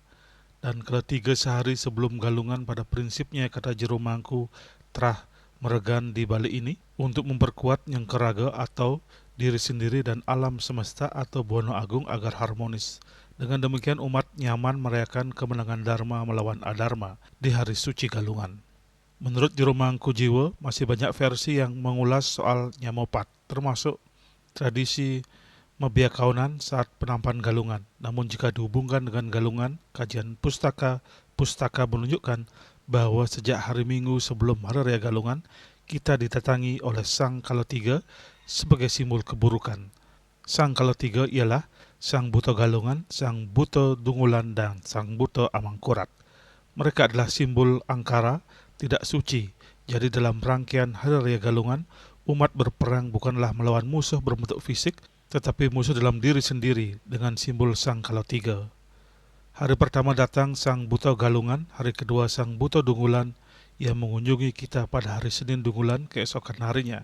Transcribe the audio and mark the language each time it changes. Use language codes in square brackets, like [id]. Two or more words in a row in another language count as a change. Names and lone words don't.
[id] Dan ketiga sehari sebelum galungan pada prinsipnya, kata Jero Mangku, terah meregan di balik ini untuk memperkuat nyengkeraga atau diri sendiri dan alam semesta atau Buana Agung agar harmonis. Dengan demikian umat nyaman merayakan kemenangan Dharma melawan Adharma di hari suci galungan. Menurut Jero Mangku Jiwa, masih banyak versi yang mengulas soal Nyamopat, termasuk tradisi mebia kaunan saat penampahan galungan. Namun jika dihubungkan dengan galungan, kajian pustaka menunjukkan bahwa sejak hari Minggu sebelum hari raya galungan, kita didatangi oleh Sang Kalatiga sebagai simbol keburukan. Sang Kalatiga ialah Sang Buta Galungan, Sang Buta Dungulan, dan Sang Buta Amangkurat. Mereka adalah simbol angkara, tidak suci. Jadi dalam rangkaian hari raya galungan, umat berperang bukanlah melawan musuh berbentuk fisik, tetapi musuh dalam diri sendiri dengan simbol Sang Kalatiga. Hari pertama datang Sang Buta Galungan, hari kedua Sang Buta Dungulan yang mengunjungi kita pada hari Senin Dungulan keesokan harinya.